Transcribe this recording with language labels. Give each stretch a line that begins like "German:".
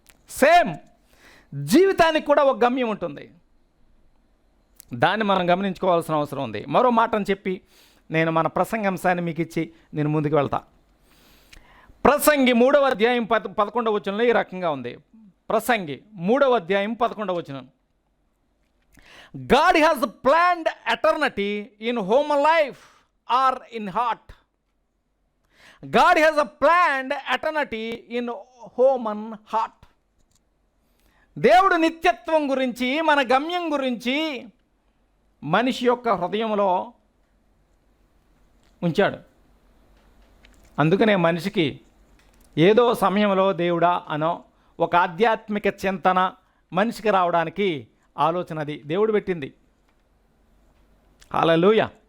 Telugu: Same జీవితానికి కూడా ఒక గమ్యం ఉంటుంది. దాన్ని మనం గమనించుకోవాల్సిన అవసరం ఉంది. మరో మాటను చెప్పి నేను మన ప్రసంగాంశాన్ని మీకు ఇచ్చి నేను ముందుకు వెళ్తా. ప్రసంగి 3వ అధ్యాయం 11వ వచనంలో ఈ రకంగా ఉంది. ప్రసంగి 3వ అధ్యాయం 11వ వచనం.
English: God has planned eternity in human life or in heart. God has planned eternity in human heart.
Telugu: దేవుడు నిత్యత్వం గురించి, మన గమ్యం గురించి మనిషి యొక్క హృదయంలో ఉంచాడు. అందుకనే మనిషికి ఏదో సమయంలో దేవుడా అనో ఒక ఆధ్యాత్మిక చింతన మనిషికి రావడానికి ఆలోచన అది దేవుడు పెట్టింది. హల్లెలూయా.